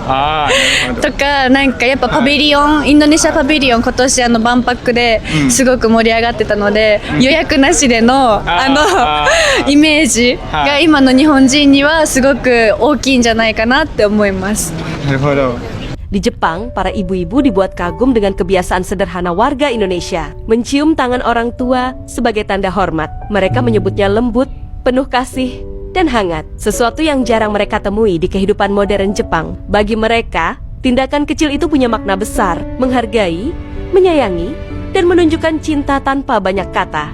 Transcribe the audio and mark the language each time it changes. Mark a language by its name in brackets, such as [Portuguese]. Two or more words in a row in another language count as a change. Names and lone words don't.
[Japanese] ああ、なるほど。とかなんかやっぱパビリオン、インドネシアパビリオン今年万博ですごく盛り上がってたので、予約なしでのイメージが今の日本人にはすごく大きいんじゃないかなって思います。なるほど。 [Indonesian] Di Jepang, para ibu-ibu dibuat kagum dengan kebiasaan sederhana warga Indonesia. Mencium tangan orang tua sebagai tanda hormat. Mereka menyebutnya lembut, penuh kasih, dan hangat. Sesuatu yang jarang mereka temui di kehidupan modern Jepang. Bagi mereka, tindakan kecil itu punya makna besar. Menghargai, menyayangi, dan menunjukkan cinta tanpa banyak kata.